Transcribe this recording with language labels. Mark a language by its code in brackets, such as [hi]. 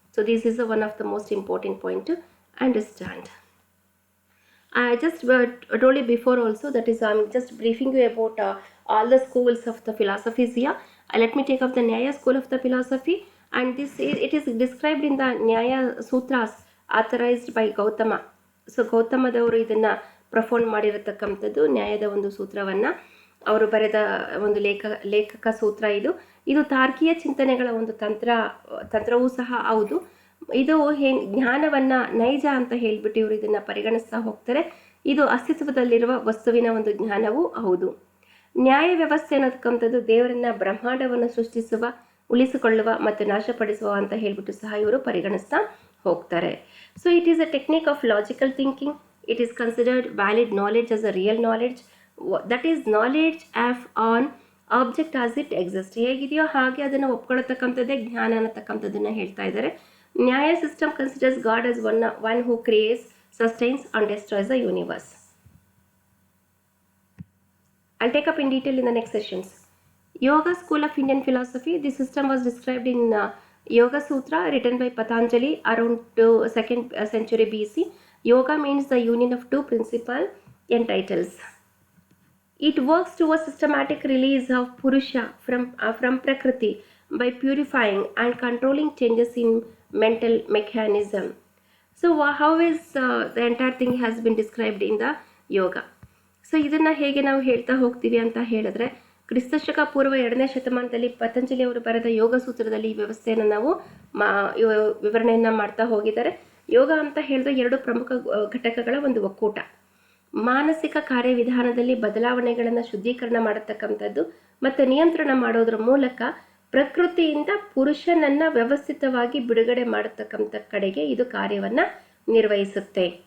[en] So this is one of the most important point to understand. I just told you before also, that is I'm just briefing you about all the schools of the philosophies here. Let me take up the Nyaya school of the philosophy, and it is described in the Nyaya Sutras authorized by Gautama. [kn] So ಗೌತಮದವರು ಇದನ್ನು profound ಮಾಡಿರತಕ್ಕಂಥದ್ದು ನ್ಯಾಯದ ಒಂದು ಸೂತ್ರವನ್ನು ಅವರು ಬರೆದ ಒಂದು ಲೇಖಕ ಸೂತ್ರ ಇದು ತಾರ್ಕಿಕ ಚಿಂತನೆಗಳ ಒಂದು ತಂತ್ರವೂ ಸಹ ಹೌದು. ಇದು ಜ್ಞಾನವನ್ನು ನೈಜ ಅಂತ ಹೇಳಿಬಿಟ್ಟು ಇವರು ಇದನ್ನು ಪರಿಗಣಿಸ್ತಾ ಹೋಗ್ತಾರೆ. ಇದು ಅಸ್ತಿತ್ವದಲ್ಲಿರುವ ವಸ್ತುವಿನ ಒಂದು ಜ್ಞಾನವೂ ಹೌದು. ನ್ಯಾಯ ವ್ಯವಸ್ಥೆ ಅನ್ನತಕ್ಕಂಥದ್ದು ದೇವರನ್ನ ಬ್ರಹ್ಮಾಂಡವನ್ನು ಸೃಷ್ಟಿಸುವ, ಉಳಿಸಿಕೊಳ್ಳುವ ಮತ್ತು ನಾಶಪಡಿಸುವ ಅಂತ ಹೇಳಿಬಿಟ್ಟು ಸಹ ಇವರು ಪರಿಗಣಿಸ್ತಾ ಹೋಗ್ತಾರೆ. [en] So it is a technique of logical thinking. It is considered valid knowledge as a real knowledge. That is knowledge of an object as it exist. [kn] ಹೇಗಿದೆಯೋ ಹಾಗೆ ಅದನ್ನು ಒಪ್ಕೊಳ್ಳತಕ್ಕಂಥದ್ದೇ ಜ್ಞಾನ ಅನ್ನತಕ್ಕಂಥದ್ದನ್ನು ಹೇಳ್ತಾ ಇದ್ದಾರೆ. [en] Nyaya system considers God as one who creates, sustains and destroys the universe. I'll take up in detail in the next sessions. Yoga School of Indian Philosophy. This system was described in Yoga Sutra written by Patanjali around 2nd century BC. Yoga means the union of 2 principles and titles. It works towards systematic release of Purusha from Prakriti by purifying and controlling changes in mental mechanism. So how is the entire thing has been described in the yoga. [kn] So ಇದನ್ನು ಹೇಗೆ ನಾವು ಹೇಳ್ತಾ ಹೋಗ್ತೀವಿ ಅಂತ ಹೇಳಿದ್ರೆ, ಕ್ರಿಸ್ತಶಕ ಪೂರ್ವ 2ನೇ ಶತಮಾನದಲ್ಲಿ ಪತಂಜಲಿ ಅವರು ಬರೆದ ಯೋಗ ಸೂತ್ರದಲ್ಲಿ ಈ ವ್ಯವಸ್ಥೆಯನ್ನು ನಾವು ವಿವರಣೆಯನ್ನು ಮಾಡ್ತಾ ಹೋಗಿದ್ದಾರೆ. ಯೋಗ ಅಂತ ಹೇಳಿದ್ರೆ 2 ಪ್ರಮುಖ ಘಟಕಗಳ ಒಂದು ಒಕ್ಕೂಟ. ಮಾನಸಿಕ ಕಾರ್ಯವಿಧಾನದಲ್ಲಿ ಬದಲಾವಣೆಗಳನ್ನು ಶುದ್ಧೀಕರಣ ಮಾಡತಕ್ಕಂಥದ್ದು ಮತ್ತು ನಿಯಂತ್ರಣ ಮಾಡೋದ್ರ ಮೂಲಕ ಪ್ರಕೃತಿಯಿಂದ ಪುರುಷನನ್ನು ವ್ಯವಸ್ಥಿತವಾಗಿ ಬಿಡುಗಡೆ ಮಾಡತಕ್ಕಂಥ ಕಡೆಗೆ ಇದು ಕಾರ್ಯವನ್ನು ನಿರ್ವಹಿಸುತ್ತೆ.